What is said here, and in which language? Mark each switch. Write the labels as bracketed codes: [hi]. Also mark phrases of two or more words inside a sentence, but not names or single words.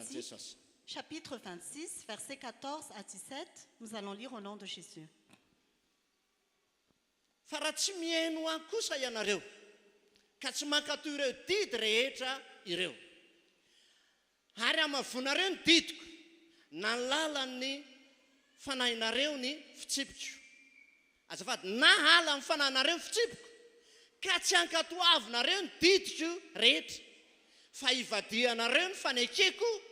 [fr] Lévitique, Jesosy. chapitre 26, versets 14 à 17. Nous allons lire au nom de Jésus. [mg] fa raha tsy mihaino ahy kosa ianareo ka tsy mankatoy ireo didy rehetra ireo ary amavonareo ny didiko na ny lalan'ny fanahinareo ny fitsipiko azafady na hala amin'ny fanahinareo fitsipiko ka tsy ankatoavinareo ny didiko rehetra fa ivadianareo ny fanekeko